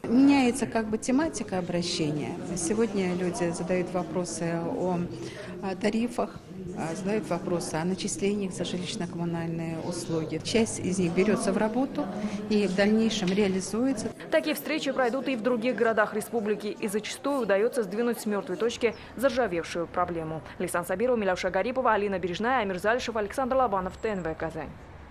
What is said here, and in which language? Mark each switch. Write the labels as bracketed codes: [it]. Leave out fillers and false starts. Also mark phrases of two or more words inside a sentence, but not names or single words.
[ru] Меняется тематика обращения. Сегодня люди задают вопросы о тарифах, задают вопросы о начислениях за жилищно-коммунальные услуги. Часть из них берется в работу и в дальнейшем реализуется. Такие встречи пройдут и в других городах республики. И зачастую удается сдвинуть с мертвой точки заржавевшую проблему. Лейсан Сабирова, Миляуша Гарипова, Алина Бережная, Амир Зальшев, Александр Лобанов, ТНВ Казань.